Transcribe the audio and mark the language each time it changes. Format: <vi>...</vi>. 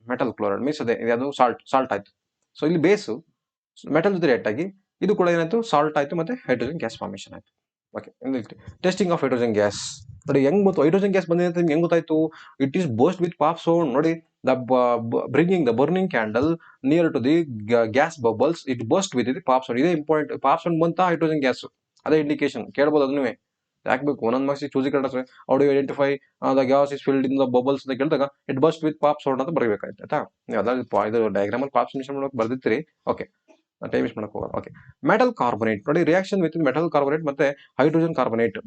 <kn>Metal chloride means ಅದೇ ಅದು salt ಆಯ್ತು. ಸೊ ಇಲ್ಲಿ ಬೇಸು ಮೆಟಲ್ ಜೊತೆ ರಿಯಾಕ್ಟ್ ಆಗಿ ಇದು ಕೂಡ ಏನಾಯ್ತು, ಸಾಲ್ಟ್ ಆಯ್ತು ಮತ್ತೆ ಹೈಡ್ರೋಜನ್ ಗ್ಯಾಸ್ ಫಾರ್ಮೇಶನ್ ಆಯ್ತು. Okay,</kn> <en>testing of hydrogen gas</en> <kn>ನೋಡಿ, ಹೆಂಗ್ ಗೊತ್ತು ಹೈಡ್ರೋಜನ್ ಗ್ಯಾಸ್ ಬಂದಿದೆ ಅಂತ ನಿಮ್ಗೆ ಹೆಂಗ್ ಗೊತ್ತಾಯ್ತು?</kn> <en>It is burst with pop sound.</en> <kn>ನೋಡಿ,</kn> <en>bringing the burning candle near to the gas bubbles, it burst with the pop sound.</en> <kn>ಇದೇ ಇಂಪಾರ್ಟೆಂಟ್. ಪಾಪ್ ಸೌಂಡ್ ಬಂತ ಹೈಡ್ರೋಜನ್ ಗ್ಯಾಸ್, ಅದೇ ಇಂಡಿಕೇಶನ್. ಕೇಳ್ಬೋದು ಅದನ್ನೇ ಯಾಕಬೇಕು, ಒಂದೊಂದು ಮಾರ್ಕ್ಸ್ ಚೂಸಿ ಕೇಳಿದ್ರೆ</kn> <en>how do identify the gas is filled in the bubbles</en> <kn>ಅಂತ ಕೇಳಿದಾಗ</kn> <en>it burst with pop sound</en> <kn>ಅಂತ ಬರಬೇಕಾಯ್ತು. ಆಯ್ತಾ? ನೀವು ಅದಾಗ ಇದು ಡಯಾಗ್ರಾಮ್ ಅಲ್ಲಿ ಪಾಪ್ ಸೊಲ್ಯೂಷನ್ ಮಾಡೋಕೆ ಬರ್ದಿರ್ತೀರಿ. ಓಕೆ,</kn> <en>time waste</en> <kn>ಮಾಡಕ್ ಹೋಗಲ್ಲ.</kn> <en>okay, metal carbonate</en> <kn>ನೋಡಿ,</kn> <en>reaction with metal carbonate</en> <kn>ಮತ್ತೆ</kn> <en>Hydrogen carbonate.</en>